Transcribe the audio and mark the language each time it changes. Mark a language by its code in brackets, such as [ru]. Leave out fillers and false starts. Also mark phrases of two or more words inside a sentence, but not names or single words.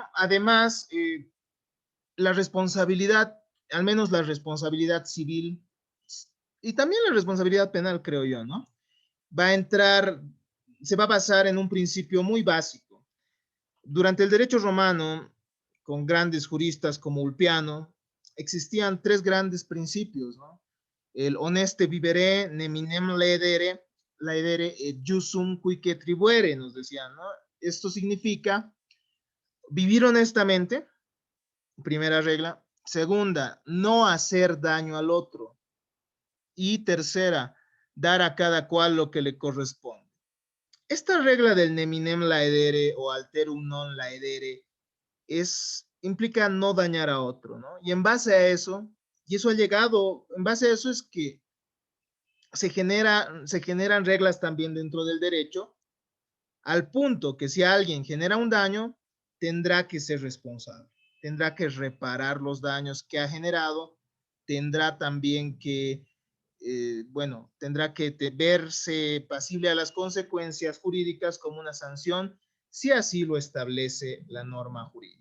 [es] Además, la responsabilidad, al menos la responsabilidad civil y también la responsabilidad penal, creo yo, ¿no? Se va a basar en un principio muy básico. Durante el derecho romano, con grandes juristas como Ulpiano, existían tres grandes principios, ¿no? [la] El honeste vivere, neminem laedere et jusum cuique tribuere, [es] nos decían, [la] ¿no? [es] Esto significa vivir honestamente, primera regla. Segunda, no hacer daño al otro. Y tercera, dar a cada cual lo que le corresponde. Esta regla del [la] neminem laedere [es] o [la] alterum non laedere [es] implica no dañar a otro, ¿no? Y en base a eso Y eso ha llegado, en base a eso es que se generan reglas también dentro del derecho, al punto que si alguien genera un daño, tendrá que ser responsable, tendrá que reparar los daños que ha generado, tendrá también que, bueno, tendrá que verse pasible a las consecuencias jurídicas como una sanción, si así lo establece la norma jurídica.